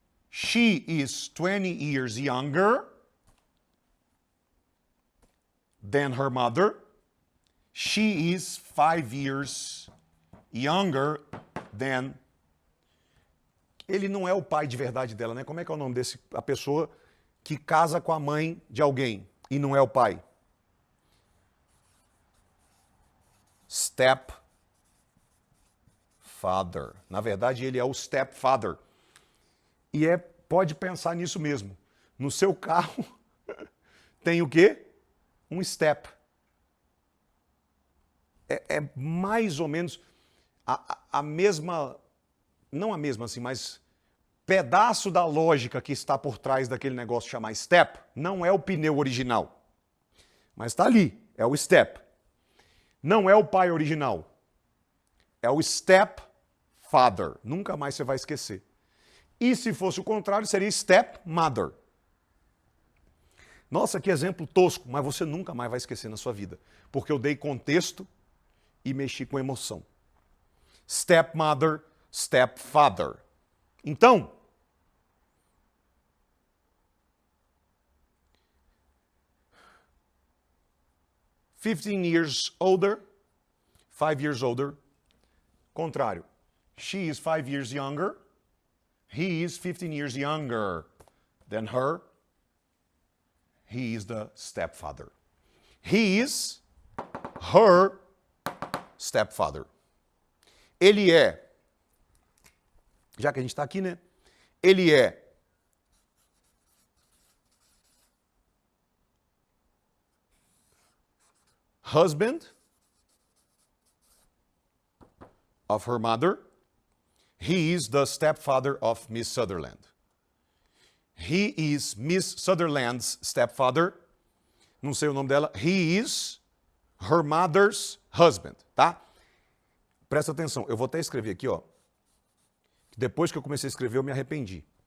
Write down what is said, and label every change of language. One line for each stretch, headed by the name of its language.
English: She is 20 years younger than her mother. She is 5 years younger than...
Portuguese: Ele não é o pai de verdade dela, né? Como é que é o nome desse... A pessoa que casa com a mãe de alguém e não é o pai?
English: Stepfather.
Portuguese: Na verdade, ele é o stepfather. E pode pensar nisso mesmo. No seu carro tem o quê? Um step. É mais ou menos a mesma, não a mesma assim, mas pedaço da lógica que está por trás daquele negócio chamar step, não é o pneu original. Mas está ali, é o step. Não é o pai original. É o stepfather. Nunca mais você vai esquecer. E se fosse o contrário, seria stepmother. Nossa, que exemplo tosco, mas você nunca mais vai esquecer na sua vida. Porque eu dei contexto e mexi com emoção.
English: Stepmother, stepfather. Então, "15 years older", 5 years older. Contrário. She is 5 years younger. He is 15 years younger than her. He is the stepfather. He is her stepfather.
Portuguese: Ele é, já que a gente está aqui, né? Ele é
English: husband of her mother. He is the stepfather of Miss Sutherland. He is Miss Sutherland's stepfather.
Portuguese: Não sei o nome dela.
English: He is her mother's husband, tá?
Portuguese: Presta atenção, eu vou até escrever aqui, ó. Depois que eu comecei a escrever, eu me arrependi.